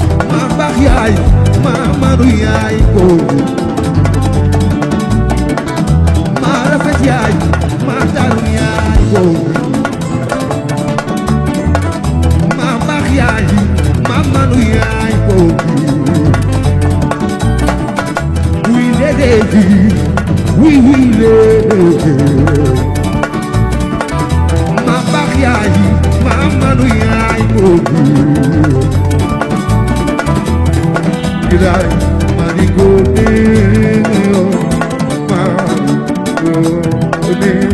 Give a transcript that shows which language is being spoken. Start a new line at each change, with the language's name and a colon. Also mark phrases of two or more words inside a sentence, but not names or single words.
Wolof: Ma baax yaay. Ma maru yaay boobu. Ma rafet yaay. Ma taaru yaay boobu. Ma baax yaay. Ma manu yaay boobu.
French: Oui, les défis. Oui, oui, les défis.
Wolof: Ma baax yaay. Ma manu yaay boobu. Bilaay, ma di góor ne, ma di góor ne.